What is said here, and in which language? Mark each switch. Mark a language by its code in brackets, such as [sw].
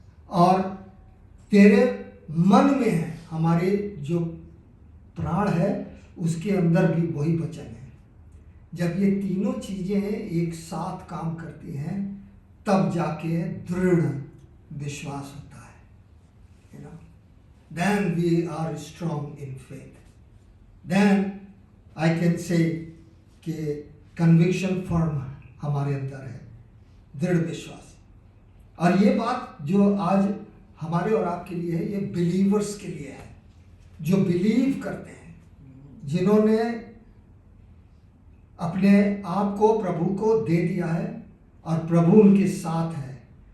[hi] और तेरे मन में है, हमारे जो प्राण है उसके अंदर भी वही वचन है। जब ये तीनों चीजें एक साथ काम करती हैं तब जाके दृढ़ विश्वास होता है, [en] you know? Then we are strong in faith. Then I can say [hi] कि [en] conviction firm [hi] हमारे अंदर है, दृढ़ विश्वास। और ये बात जो आज हमारे और आपके लिए है, ये बिलीवर्स के लिए है, जो बिलीव करते हैं, जिन्होंने अपने आप को प्रभु को दे दिया है और प्रभु उनके साथ है।